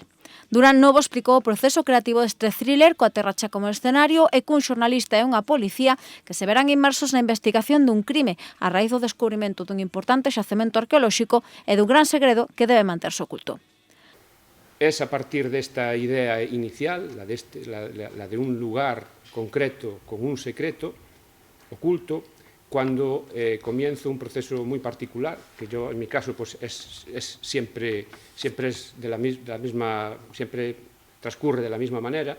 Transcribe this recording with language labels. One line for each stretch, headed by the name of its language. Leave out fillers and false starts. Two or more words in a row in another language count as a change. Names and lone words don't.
Galician: Durán Novo explicou o proceso creativo deste thriller coa Terracha como escenario e cun xornalista e unha policía que se verán inmersos na investigación dun crime a raíz do descubrimento dun importante xacemento arqueolóxico e dun gran segredo que debe manterse oculto.
Spanish: Es a partir desta idea inicial, la de un lugar concreto con un secreto oculto, cuando comienzo un proceso muy particular, que yo en mi caso pues siempre transcurre de la misma manera.